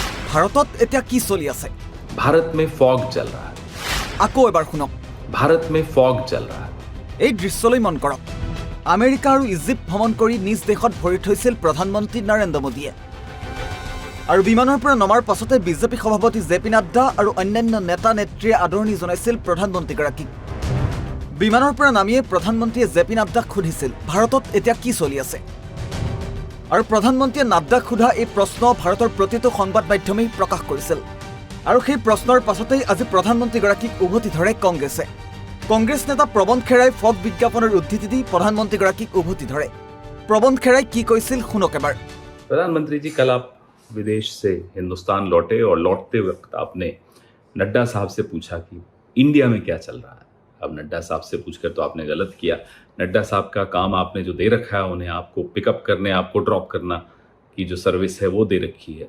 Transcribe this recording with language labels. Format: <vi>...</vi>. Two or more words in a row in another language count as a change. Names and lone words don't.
<as>ভাৰতত এতিয়া কি চলি আছে?</as> <hi>भारत में फॉग चल रहा है।</hi> <as>আকৌ এবাৰ শুনক।</as> <hi>भारत में फॉग चल रहा है।</hi> <as>এই দৃশ্যলৈ মন কৰক। আমেৰিকা আৰু ইজিপ্ত ভ্ৰমণ কৰি নিজ দেশত ভৰি থৈছিল প্ৰধানমন্ত্ৰী নৰেন্দ্ৰ মোদীয়ে। আৰু বিমানৰ পৰা নমাৰ পাছতে বিজেপি সভাপতি জে পি নাড্ডা আৰু অন্যান্য নেতা নেত্ৰীয়ে আদৰণি জনাইছিল প্ৰধানমন্ত্ৰীগৰাকীক। বিমানৰ পৰা নামিয়ে প্ৰধানমন্ত্ৰীয়ে জে পি নাড্ডাক সুধিছিল ভাৰতত এতিয়া কি চলি আছে। আৰু প্ৰধানমন্ত্ৰীয়ে নাড্ডাক সোধা এই প্ৰশ্ন ভাৰতৰ প্ৰতিটো সংবাদ মাধ্যমেই প্ৰকাশ কৰিছিল। আৰু সেই প্ৰশ্নৰ পাছতেই আজি প্ৰধানমন্ত্ৰীগৰাকীক উভতি ধৰে কংগ্ৰেছে। কংগ্ৰেছ নেতা প্ৰবন খেৰাই ফগ বিজ্ঞাপনৰ উদ্ধৃতি দি প্ৰধানমন্ত্ৰীগৰাকীক উভতি ধৰে। প্ৰবন খেৰাই কি কৈছিল শুনক এবাৰ।</as> <hi>प्रधानमंत्री जी, कल आप विदेश से हिंदुस्तान लौटे और लौटते वक्त आपने नड्डा साहब से पूछा कि इंडिया में क्या चल रहा है। अब नड्डा साहब से पूछकर तो आपने गलत किया। नड्डा साहब का काम आपने जो दे रखा है उन्हें आपको पिकअप करने, आपको ड्रॉप करना की जो सर्विस है वो दे रखी है।</hi>